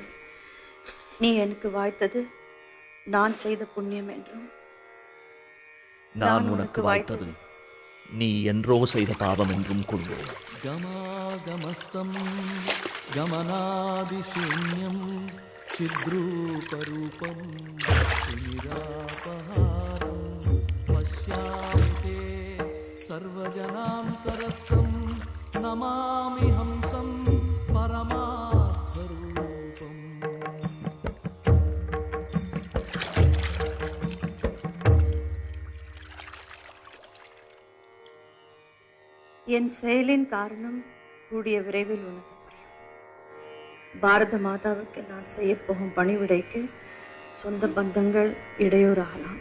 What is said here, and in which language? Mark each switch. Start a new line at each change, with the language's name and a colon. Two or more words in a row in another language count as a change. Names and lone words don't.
Tamil: நீ எனக்கு வாய்த்தது நான் செய்த புண்ணியம் என்றும், நான் உனக்கு வாய்த்தது நீ என்றோ செய்த பாவம் என்றும் கொள்வோம்.
Sanskrit: गमागमस्तं गमनादिशून्यं चिद्रूपरूपं निरापहारं पश्यामि ते सर्वजनान्तरस्थं नमामि हंसं परमार्थरूपम्.
Tamil: என் செயலின் காரணம் கூடிய விரைவில் உனக்கு புரியும். பாரத மாதாவுக்கு நான் செய்ய போகும் பணிவிடைக்கு சொந்த பந்தங்கள் இடையூறாகலாம்.